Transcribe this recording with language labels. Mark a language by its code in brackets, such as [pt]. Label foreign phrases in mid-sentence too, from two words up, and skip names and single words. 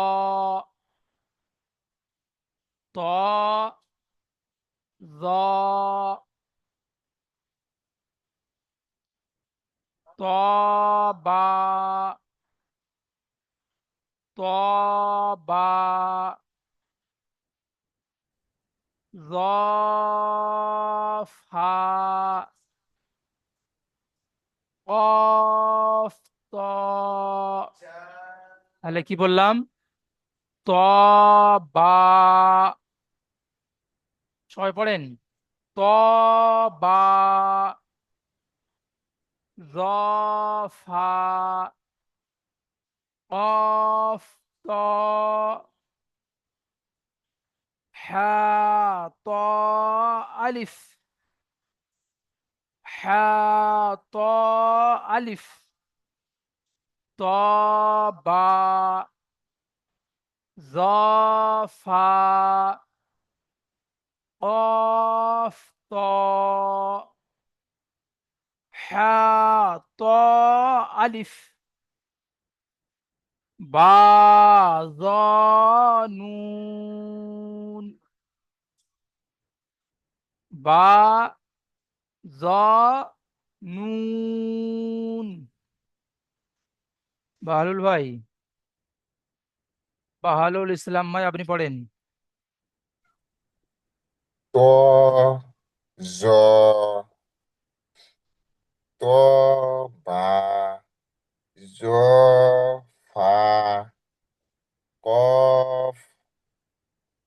[bn] ত জ ত বা ত বা জ ফা কফ ত। তাহলে কি বললাম? ত বা, সবাই পড়েন, ত বা জ ফা কফ ত হা ত আলিফ, হা ত আলিফ, ত বা জ ফা কফ ত হা ত আলিফ, বা জ নুন, বা জ নুন। বাহালুল ভাই, বাহালুল ইসলাম ভাই, আপনি পড়েন। ত জ ত বা জ ফা কফ